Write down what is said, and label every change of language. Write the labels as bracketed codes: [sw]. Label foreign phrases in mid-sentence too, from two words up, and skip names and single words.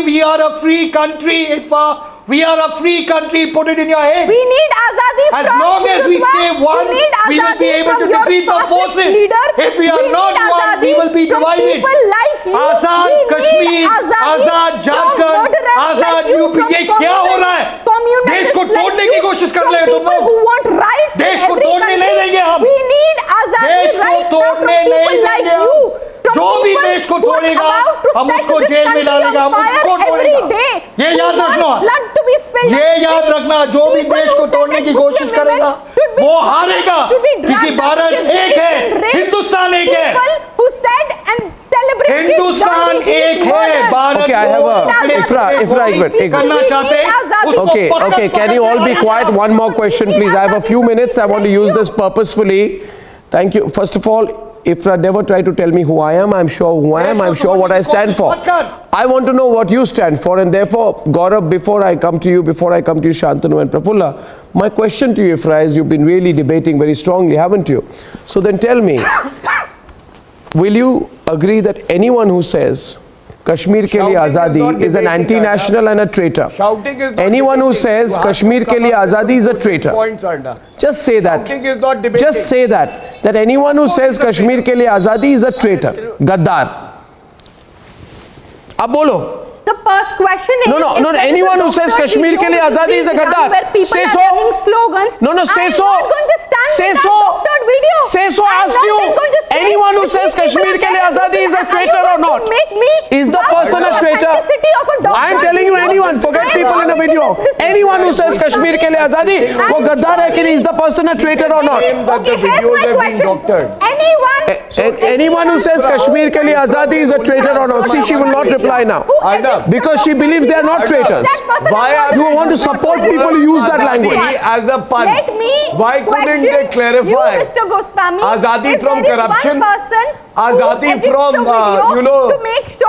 [en] We are a free country, Irfa. We are a free country. Put it in your head. We need Azadi as long as we stay one, we will be able to defeat the forces. If we are not one, we will be divided. Azad Kashmir, Azad Jharkhand, Azad UP. [hi] ये क्या हो रहा है? देश को तोड़ने की कोशिश कर रहे हो तुम लोग. देश को तोड़ने नहीं देंगे हम. देश को तोड़ने नहीं देंगे हम. जो भी देश को तोड़ेगा हम उसको जेल में डालेगा, हम उसको तोड़ेगा. ये याद रखना. ये याद रखना, जो भी देश को तोड़ने की कोशिश करेगा वो हारेगा, क्योंकि भारत एक है, हिंदुस्तान एक है. हिंदुस्तान एक है, भारत. [en] Okay, I have a Ifra, [hi] करना चाहते. [en] Okay, can you all be quiet? One more question, please. I have a few minutes. I want to use this purposefully. Thank you. First of all, Ifra, never try to tell me who I am. I'm sure who I am. I'm sure what I stand for. I want to know what you stand for, and therefore, Gaurav, before I come to you, Shantanu and Prafulla, my question to you, Ifra, is you've been really debating very strongly, haven't you? So then tell me, will you agree that anyone who says [hi] कश्मीर के लिए आज़ादी [en] is an anti-national and a traitor? Shouting is not anyone who debating. says [hi] कश्मीर के लिए आज़ादी [en] is a traitor. Points, Arnab. Just say that. Shouting is not debating. Just say that. that anyone who says [hi] कश्मीर के लिए आज़ादी [en] is a traitor, Gaddar. [hi] अब बोलो. [en] The first question is, no, anyone who says [hi] कश्मीर के लिए आज़ादी [en] is a Gaddar. Say so. Slogans. No, say so. I'm not going to stand say with so. that doctored video. Say so. Asked you. Anyone who says [hi] कश्मीर के लिए आज़ादी [en] is a traitor or not? Is the person a traitor? I am telling you, anyone. Forget people in a video. Anyone who says [hi] कश्मीर के लिए आज़ादी, वो गद्दार है कि नहीं? [en] Is the person a traitor or not? The videos have been doctored. Anyone who says [hi] कश्मीर के लिए आज़ादी [en] is a traitor or not? See, she will not reply now. Because she believes they are not traitors. Why you want to support people who use that language? As a pun. Let me Why couldn't they clarify? You, Mr. Goswami, Azadi from corruption. Azadi from, to make sure